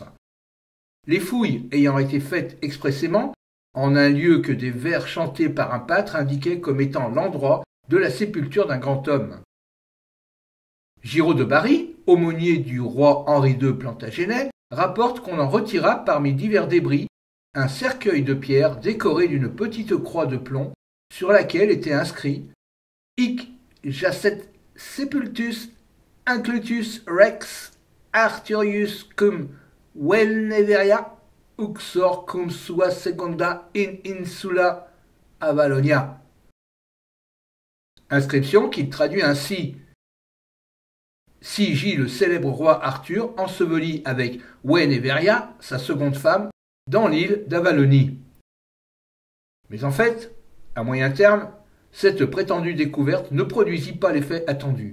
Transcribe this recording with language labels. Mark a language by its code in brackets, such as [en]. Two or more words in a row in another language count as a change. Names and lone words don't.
[fr] Les fouilles ayant été faites expressément en un lieu que des vers chantés par un pâtre indiquaient comme étant l'endroit de la sépulture d'un grand homme. Giraud de Bary, aumônier du roi Henri II Plantagenet, rapporte qu'on en retira parmi divers débris un cercueil de pierre décoré d'une petite croix de plomb sur laquelle était inscrit « [la] Hic jacet sepultus inclutus rex Arthurius cum Veneveria uxor cum sua seconda in insula Avalonia ». [fr] Inscription qui traduit ainsi « Si gît le célèbre roi Arthur enseveli avec Veneveria, sa seconde femme, dans l'île d'Avalonie ». Mais en fait, à moyen terme, cette prétendue découverte ne produisit pas l'effet attendu.